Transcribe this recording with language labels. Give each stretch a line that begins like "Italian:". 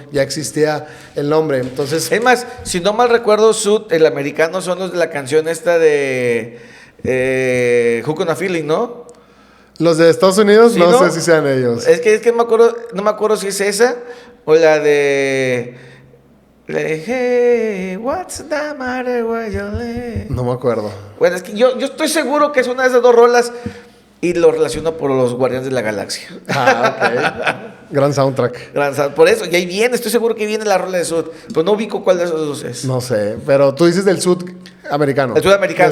Spanish: Ya existía el nombre, entonces... Es más, si no mal recuerdo, Sud, el americano, son los de la canción esta de Hook on a Feeling, ¿no? Los de Estados Unidos, ¿Sí, no sé si sean ellos. Es que no me acuerdo si es esa o la de...
English: Hey, what's the matter where you live?
Spanish: No me acuerdo. Bueno, es que yo estoy seguro que es una de esas dos rolas y lo relaciono por los Guardianes de la Galaxia. Ok. Gran soundtrack. Por eso, y ahí viene, estoy seguro que viene la rola de Sud. Pero no ubico cuál de esos dos es. No sé, pero tú dices del Sud americano. El Sud americano.